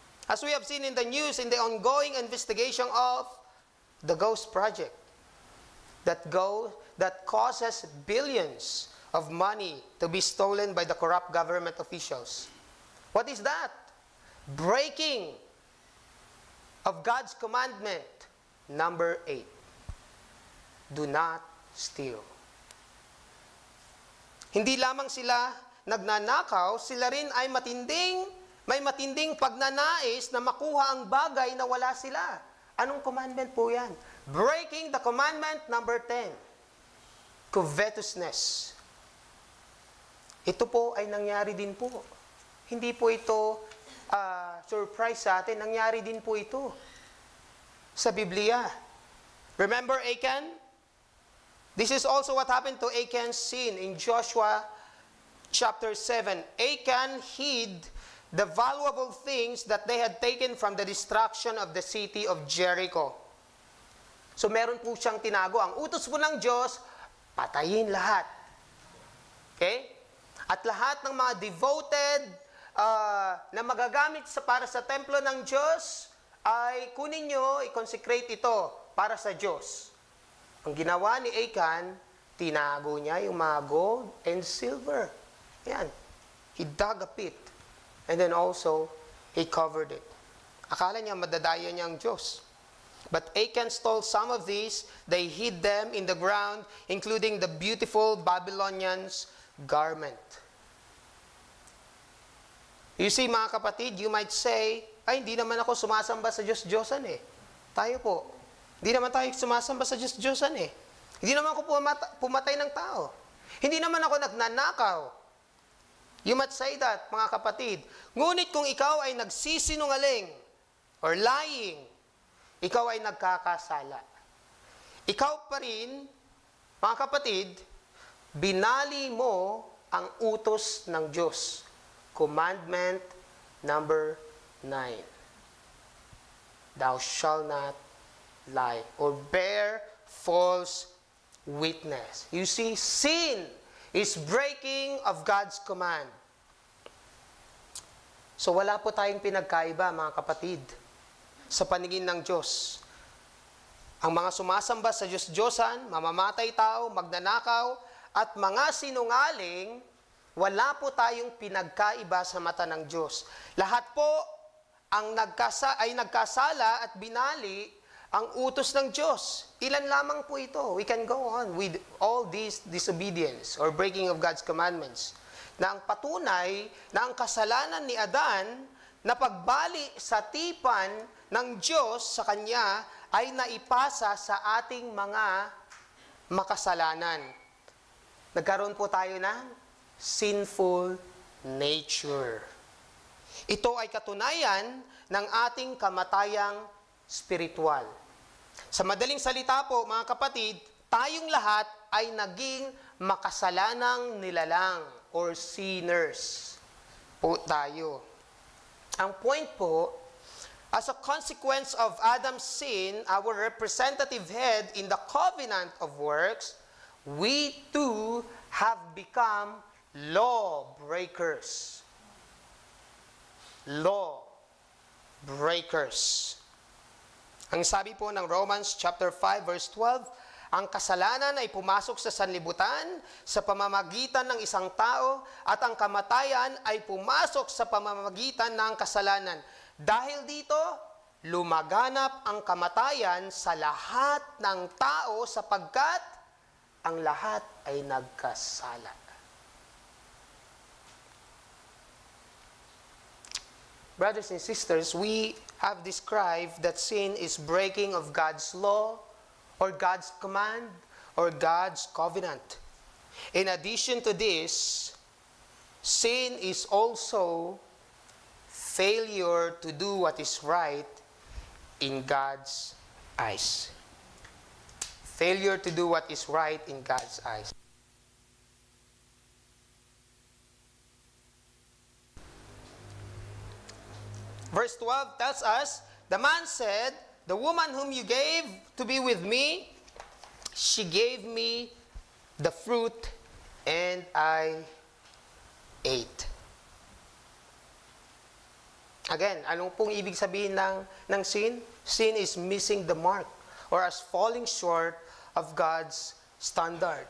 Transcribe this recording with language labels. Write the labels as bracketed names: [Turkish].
[English] As we have seen in the news in the ongoing investigation of the Ghost Project that causes billions of money to be stolen by the corrupt government officials. What is that? Breaking of God's commandment, number 8. Do not steal. [Filipino] Hindi lamang sila nagnanakaw, sila rin ay may matinding pagnanais na makuha ang bagay na wala sila. Anong commandment po yan? [English] Breaking the commandment, number 10. [Filipino] Covetousness. Ito po ay nangyari din po. Hindi po ito surprise sa atin, nangyari din po ito sa Biblia. [English] Remember Achan? This is also what happened to Achan's sin in Joshua chapter 7. Achan hid the valuable things that they had taken from the destruction of the city of Jericho. [Filipino] So meron po siyang tinago. Ang utos po ng Diyos, patayin lahat. Okay? At lahat ng mga devoted na magagamit para sa templo ng Diyos, ay kunin nyo, i-consecrate ito para sa Diyos. Ang ginawa ni Achan, tinago niya yung mga gold and silver. Yan. [English] He dug a pit. And then also, he covered it. [Filipino] Akala niya madadaya niya ang Diyos. [English] But Achan stole some of these. They hid them in the ground, including the beautiful Babylonians' garment. You see, [Filipino] mga kapatid, [English] you might say, [Filipino] ay, hindi naman ako sumasamba sa Diyos-Diyosan eh. Tayo po. Hindi naman tayo sumasamba sa Diyos-Diyosan eh. Hindi naman ako pumatay ng tao. Hindi naman ako nagnanakaw. [English] You might say that, [Filipino] mga kapatid. Ngunit kung ikaw ay nagsisinungaling or lying, ikaw ay nagkakasala. Ikaw pa rin, mga kapatid, binali mo ang utos ng Diyos. [English] Commandment number 9. Thou shalt not lie or bear false witness. You see, sin is breaking of God's command. [Filipino] So wala po tayong pinagkaiba, mga kapatid, sa paningin ng Diyos. Ang mga sumasamba sa Diyos-Diyosan, mamamatay tao, magnanakaw, at mga sinungaling, wala po tayong pinagkaiba sa mata ng Diyos. Lahat po ay nagkasala at binali ang utos ng Diyos. Ilan lamang po ito. [English] We can go on with all this disobedience or breaking of God's commandments. [Filipino] Na ang patunay na ang kasalanan ni Adan na pagbali sa tipan ng Diyos sa kanya ay naipasa sa ating mga makasalanan. Nagkaroon po tayo ng sinful nature. Ito ay katunayan ng ating kamatayang spiritual. Sa madaling salita po, mga kapatid, tayong lahat ay naging makasalanang nilalang or sinners po tayo. Ang point po, [English] as a consequence of Adam's sin, our representative head in the covenant of works, we too have become law breakers. Law breakers. [Filipino] Ang sabi po ng Romans chapter 5 verse 12, ang kasalanan ay pumasok sa sanlibutan sa pamamagitan ng isang tao at ang kamatayan ay pumasok sa pamamagitan ng kasalanan. Dahil dito, lumaganap ang kamatayan sa lahat ng tao sapagkat ang lahat ay nagkasala. [English] Brothers and sisters, we have described that sin is breaking of God's law or God's command or God's covenant. In addition to this, sin is also failure to do what is right in God's eyes. Failure to do what is right in God's eyes. Verse 12 tells us, the man said, the woman whom you gave to be with me, she gave me the fruit and I ate. [Filipino] Again, anong pong ibig sabihin ng sin? [English] Sin is missing the mark or as falling short of God's standard.